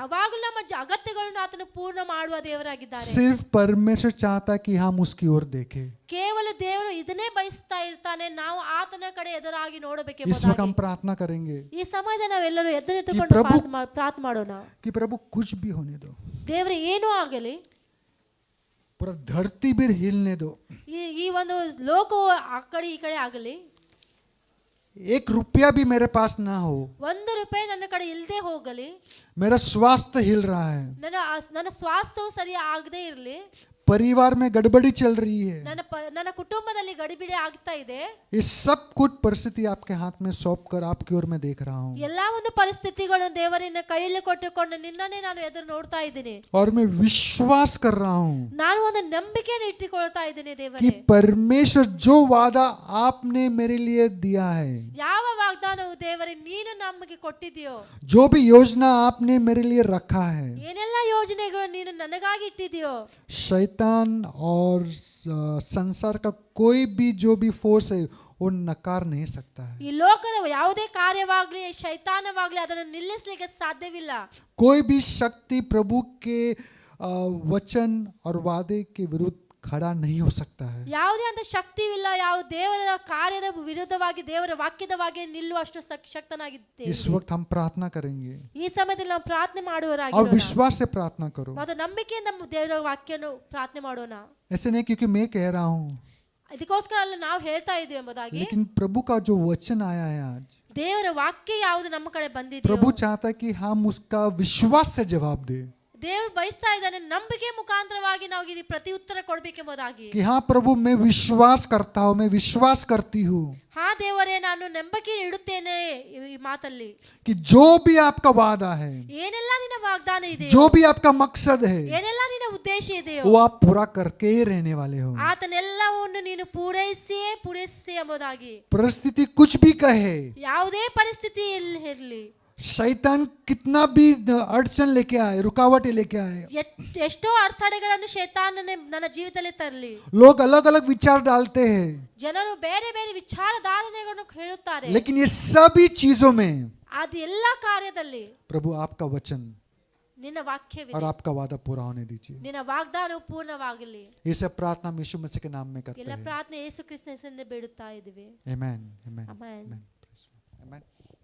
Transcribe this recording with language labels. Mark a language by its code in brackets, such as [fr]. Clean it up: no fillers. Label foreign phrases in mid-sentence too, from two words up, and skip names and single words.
[kn] ಯಾವಾಗಲೂ ನಮ್ಮ ಅಗತ್ಯಗಳನ್ನು ಆತನು ಪೂರ್ಣ ಮಾಡುವ ದೇವರಾಗಿದ್ದಾರೆ. [hi] सिर्फ परमेश्वर चाहता है कि हम उसकी ओर देखें. [kn] ಕೇವಲ ದೇವರು ಇದನ್ನೇ ಬಯಸ್ತಾ ಇರ್ತಾನೆ, ನಾವು ಆತನ ಕಡೆ ಎದುರಾಗಿ [hi] इस वक्त हम [kn] ನೋಡಬೇಕೆಂಬುದಾಗಿ. [hi] प्रार्थना करेंगे [kn] ಈ ಸಮಯದಲ್ಲಿ ನಾವೆಲ್ಲರೂ ಎದುರಿಟ್ಟುಕೊಂಡು ಪ್ರಾರ್ಥನೆ ಮಾಡೋಣ. [hi] कि प्रभु कुछ भी होने दो, [kn] ದೇವರು ಏನೂ ಆಗಲಿ, [hi] पूरा धरती भी हिलने दो, [kn] ಈ ಒಂದು ಲೋಕವು ಆ ಕಡೆ ಈ ಕಡೆ ಆಗಲಿ, [hi] एक रुपया भी मेरे पास ना हो, [kn] 1 ರೂಪಾಯಿ ನನ್ನ ಕಡೆ ಇಲ್ಲದೆ ಹೋಗಲಿ, [hi] मेरा स्वास्थ्य हिल रहा है, [kn] ನನ್ನ ಸ್ವಾಸ್ಥ್ಯವು ಸರಿ ಆಗದೆ ಇರಲಿ, [hi] परिवार में गड़बड़ी चल रही है, [kn] ನನ್ನ ಕುಟುಂಬದಲ್ಲಿ ಗಡಿಬಿಡಿ ಆಗ್ತಾ ಇದೆ, [hi] ये सब कुछ परिस्थिति आपके हाथ में सौंप कर आपकी ओर मैं देख रहा हूँ, [kn] ಎಲ್ಲಾ ಒಂದು ಪರಿಸ್ಥಿತಿಗಳನ್ನು ದೇವರಿನ ಕೈಯಲ್ಲಿ ಕೊಟ್ಟುಕೊಂಡು ನಿನ್ನನ್ನೇ ನಾನು ಎದುರು ನೋಡ್ತಾ ಇದ್ದೀನಿ. [hi] और मैं विश्वास कर रहा हूँ [kn] ನಾನು ಒಂದು ನಂಬಿಕೆಯನ್ನು ಇಟ್ಟುಕೊಳ್ತಾ ಇದ್ದೀನಿ [hi] कि [kn] ದೇವರೇ, [hi] परमेश्वर जो वादा आपने मेरे लिए दिया है, [kn] ಯಾವ ವಾಗ್ದಾನವು ದೇವರೇ ನೀನು ನಮಗೆ ಕೊಟ್ಟಿದೆಯೋ, [hi] जो भी योजना आपने मेरे लिए रखा है, [kn] ಏನೆಲ್ಲ ಯೋಜನೆಗಳು ನೀನು ನನಗಾಗಿ ಇಟ್ಟಿದೆಯೋ, [hi] शैतान और संसार का कोई भी जो भी फोर्स है वो नकार नहीं सकता है, [kn] ಈ ಲೋಕದ ಯಾವುದೇ ಕಾರ್ಯವಾಗ್ಲಿ ಶೈತಾನವಾಗ್ಲಿ ಅದನ್ನು ನಿಲ್ಲಿಸಲಿಕ್ಕೆ ಸಾಧ್ಯವಿಲ್ಲ. [hi] कोई भी शक्ति प्रभु के वचन और वादे के विरुद्ध खड़ा नहीं हो सकता है. [kn] ಯಾವುದೇ ಅಂತ ಶಕ್ತಿವಿಲ್ಲ, ಯಾವ ದೇವರ ಕಾರ್ಯದ ವಿರುದ್ಧವಾಗಿ ದೇವರ ವಾಕ್ಯದವಾಗಿ ನಿಲ್ಲುವಷ್ಟು ಶಕ್ತನಾಗಿದ್ದೇವೆ. [hi] इस वक्त हम प्रार्थना करेंगे [kn] ಈ ಸಮಯದಲ್ಲಿ ನಾವು ಪ್ರಾರ್ಥನೆ [hi] और [kn] ಮಾಡುವವರಾಗಿರೋಣ [hi] विश्वास से प्रार्थना करो. [kn] ಮತ್ತು ನಂಬಿಕೆಯಿಂದ ದೇವರ ವಾಕ್ಯವನ್ನು ಪ್ರಾರ್ಥನೆ ಮಾಡೋಣ. [hi] ऐसे नहीं क्योंकि मैं कह रहा हूँ, [kn] ಇದಕ್ಕೋಸ್ಕರ ಅಲ್ಲ ನಾವು ಹೇಳ್ತಾ ಇದ್ದೀವಿ ಎಂಬುದಾಗಿ, [hi] लेकिन प्रभु का जो वचन आया है आज, [kn] ದೇವರ ವಾಕ್ಯ ಯಾವುದು ನಮ್ಮ ಕಡೆ ಬಂದಿದೆ, [hi] प्रभु चाहता है कि हम उसका विश्वास से जवाब दें [kn] ದೇವರು ಬಯಸ್ತಾ ಇದ್ದಾನೆ ನಂಬಿಕೆ ಮುಖಾಂತರವಾಗಿ ನಾವು ಈ ಪ್ರತಿ ಉತ್ತರ ಕೊಡಬೇಕೆಂಬುದಾಗಿ. [hi] कि हाँ प्रभु मैं विश्वास करता हूँ, मैं विश्वास करती हूँ [kn] ಹಾ ದೇವರೇ ನಾನು ನಂಬಿಕೆ ಇಡುತ್ತೇನೆ ಈ ಮಾತಲ್ಲಿ, [hi] कि जो भी आपका वादा है, [kn] ಏನೆಲ್ಲ ನಿನ್ನ ವಾಗ್ದಾನ ಇದೆ, [hi] जो भी आपका मकसद है, [kn] ಏನೆಲ್ಲ ನಿನ್ನ ಉದ್ದೇಶ ಇದೆಯೋ [hi] वो आप पूरा करके ही रहने वाले हो. [kn] ಆತನೆಲ್ಲವನ್ನು ನೀನು ಪೂರೈಸಿ ಎಂಬುದಾಗಿ. [hi] परिस्थिति कुछ भी कहे, [kn] ಯಾವುದೇ ಪರಿಸ್ಥಿತಿ ಇರಲಿ, [hi] शैतान कितना भी अड़चन लेके आए, रुकावटें लेके आए, [kn] ಎಷ್ಟೋ ಅಡೆತಡೆಗಳನ್ನು ಶೈತಾನನೇ ನನ್ನ ಜೀವಿತದಲ್ಲಿ ತರಲಿ, [hi] लोग अलग अलग विचार डालते हैं, [kn] ಜನರು ಬೇರೆ ಬೇರೆ ವಿಚಾರಧಾರಣೆಗಳನ್ನು ಹೇಳುತ್ತಾರೆ, [hi] लेकिन ये सभी चीजों में [kn] ಅದು ಎಲ್ಲ ಕಾರ್ಯದಲ್ಲಿ [hi] प्रभु आपका वचन [kn] ನಿನ್ನ ವಾಕ್ಯವಿದೆ, [hi] और आपका वादा पूरा होने दीजिए. [kn] ನಿನ್ನ ವಾಗ್ದಾನವು ಪೂರ್ಣವಾಗಲಿ. [hi] ये सब प्रार्थना हम यीशु मसीह के नाम में करते [kn] ಎಲ್ಲ [hi] हैं. [kn] ಪ್ರಾರ್ಥನೆ ಯೇಸು ಕ್ರಿಸ್ತನ ಹೆಸರಿನಲ್ಲಿ ಬೇಡುತ್ತಾ ಇದ್ದೀವಿ. [la] Amen. Amen. Amen. Amen. Amen.